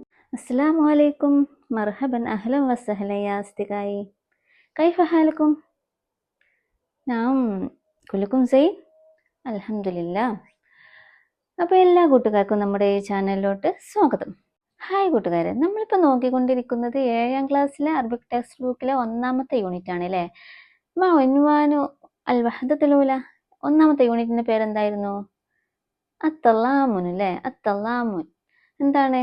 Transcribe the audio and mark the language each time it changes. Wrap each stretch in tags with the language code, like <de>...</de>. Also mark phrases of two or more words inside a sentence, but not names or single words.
<ar>السلام عليكم. مرحبا أهلا وسهلا يا أصدقائي. كيف حالكم؟ نعم كلكم زين الحمد لله.</ar> <ml>അപ്പോൾ എല്ലാ കൂട്ടുകാർക്കും നമ്മുടെ ഈ ചാനലിലോട്ട് സ്വാഗതം. ഹായ് കൂട്ടുകാരെ, നമ്മളിപ്പോൾ നോക്കിക്കൊണ്ടിരിക്കുന്നത് 7ാം ക്ലാസ്സിലെ</ml> <en>Arabic text</en> <ml>ബുക്കിലെ 1ാമത്തെ യൂണിറ്റ് ആണ് അല്ലേ.</ml> <ar>عنوان الوحدة الأولى.</ar> <ml>1ാമത്തെ യൂണിറ്റിന്റെ പേരെന്തായിരുന്നു? അത്തല്ലാമുൻ അല്ലേ. അത്തല്ലാമുൻ എന്താണ്?</ml>